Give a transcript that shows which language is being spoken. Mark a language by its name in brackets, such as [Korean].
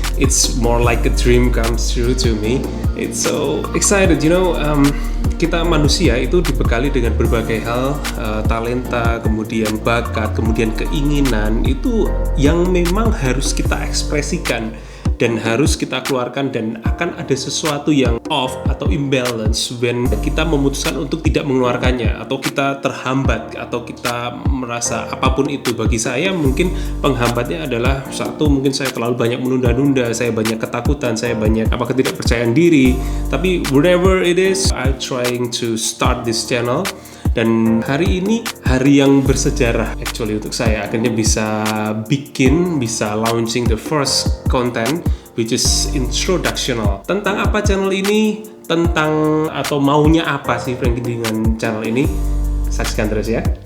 [English] It's more like a dream comes true to me. It's so excited, [Indonesian] kita manusia itu dibekali dengan berbagai hal, talenta, kemudian bakat, kemudian keinginan itu yang memang harus kita ekspresikan dan harus kita keluarkan, dan akan ada sesuatu yang off atau imbalance when kita memutuskan untuk tidak mengeluarkannya, atau kita terhambat, atau kita merasa apapun itu. Bagi saya mungkin penghambatnya adalah satu, mungkin saya terlalu banyak menunda-nunda, saya banyak ketakutan, saya banyak ketidakpercayaan diri. Tapi [English] whatever it is, I'm trying to start this channel. [Indonesian] Dan hari ini hari yang bersejarah actually untuk saya, akhirnya bisa launching [English] the first content which is introductional. [Indonesian] Tentang apa channel ini? Tentang atau maunya apa sih Frankie dengan channel ini? Saksikan terus ya.